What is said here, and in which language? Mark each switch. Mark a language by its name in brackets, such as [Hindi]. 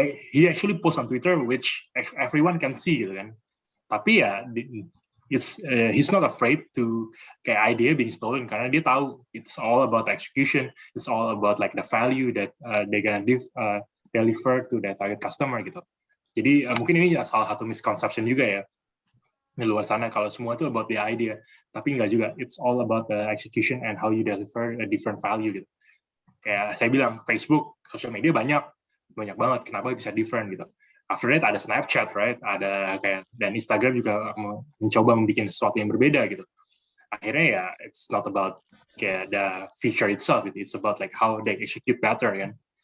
[English] He actually post on Twitter which everyone can see [Indonesian] gitu kan. Tapi ya [English] he's not afraid to kayak idea being stolen [Indonesian] karena dia tahu [English] it's all about execution, it's all about like the value that they gonna deliver to their target customer gitu. [Indonesian] Jadi mungkin ini salah satu misconception juga ya di luar sana kalau semua itu [English] about the idea, [Indonesian] tapi enggak juga. [English] It's all about the execution and how you deliver a different value gitu. [Indonesian] Kayak saya bilang Facebook, social media banyak banget. Kenapa bisa different gitu? [English] After that ada Snapchat, right? [Indonesian] Ada kayak dan Instagram juga mencoba membuat sesuatu yang berbeda gitu. Akhirnya ya [English] it's not about kayak the feature itself, it's about like how they execute better kan.